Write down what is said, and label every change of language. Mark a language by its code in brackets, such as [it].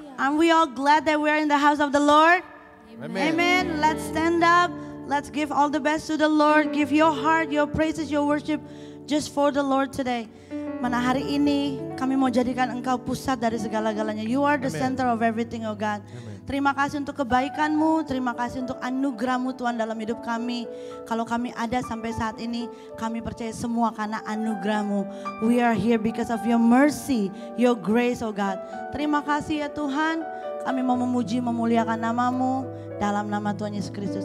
[en] Aren't we all glad that we're in the house of the Lord? Amen. Amen. Let's stand up. Let's give all the best to the Lord. Give your heart, your praises, your worship just for the Lord today. [id] Mana hari ini kami mau jadikan Engkau pusat dari segala-galanya. [en] You are the Amen. center of everything, oh God. Amen. [id] Terima kasih untuk kebaikan-Mu, terima kasih untuk anugerah-Mu Tuhan dalam hidup kami. Kalau kami ada sampai saat ini, kami percaya semua karena anugerah-Mu. [en] We are here because of your mercy, your grace, oh God. [id] Terima kasih ya Tuhan, kami mau memuji, memuliakan nama-Mu dalam nama Tuhan Yesus Kristus.